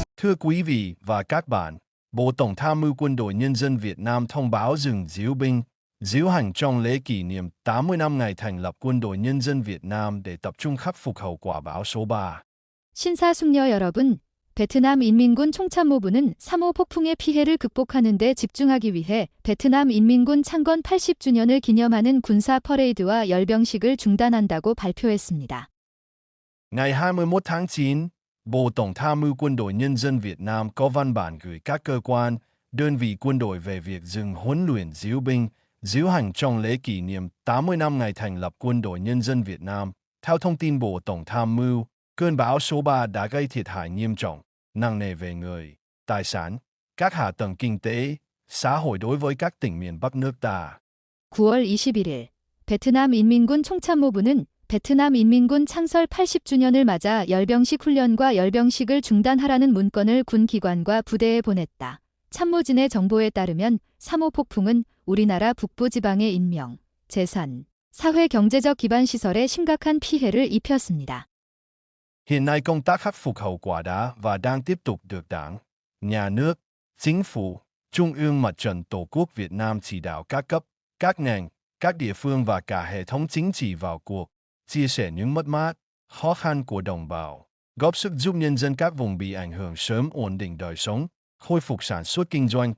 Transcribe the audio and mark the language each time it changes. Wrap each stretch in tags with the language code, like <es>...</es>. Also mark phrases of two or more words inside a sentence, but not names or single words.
<vi>Thưa quý vị và các bạn, Bộ Tổng tham mưu Quân đội Nhân dân Việt Nam thông báo dừng diễu binh, diễu hành trong lễ kỷ niệm 80 năm ngày thành lập Quân đội Nhân dân Việt Nam để tập trung khắc phục hậu quả bão số 3.</vi> <ko>신사숙녀 여러분, 베트남 인민군 총참모부는 3호 폭풍의 피해를 극복하는 데 집중하기 위해 베트남 인민군 창건 80주년을 기념하는 군사 퍼레이드와 열병식을 중단한다고 발표했습니다.</ko> <vi>Ngày 21 tháng 9, Bộ Tổng tham mưu Quân đội Nhân dân Việt Nam có văn bản gửi các cơ quan, đơn vị quân đội về việc dừng huấn luyện diễu binh, diễu hành trong lễ kỷ niệm 80 năm ngày thành lập Quân đội Nhân dân Việt Nam. Theo thông tin Bộ Tổng tham mưu, cơn bão số 3 đã gây thiệt hại nghiêm trọng, nặng nề về người, tài sản, các hạ tầng kinh tế, xã hội đối với các tỉnh miền Bắc nước ta.</vi> <ko>9월 21일, 베트남 인민군 총참모부는 베트남 인민군 창설 80주년을 맞아 열병식 훈련과 열병식을 중단하라는 문건을 군 기관과 부대에 보냈다. 참모진의 정보에 따르면 3호 폭풍은 우리나라 북부지방의 인명, 재산, 사회 경제적 기반 시설에 심각한 피해를 입혔습니다.</ko> <vi>Hiện nay công tác khắc phục hậu quả đã và đang tiếp tục được Đảng, Nhà nước, Chính phủ, Trung ương Mặt trận Tổ quốc Việt Nam chỉ đạo các cấp, các ngành, các địa phương và cả hệ thống chính trị vào cuộc, chia sẻ những mất mát, khó khăn của đồng bào, góp sức giúp nhân dân các vùng bị ảnh hưởng sớm ổn định đời sống, khôi phục sản xuất kinh doanh.</vi>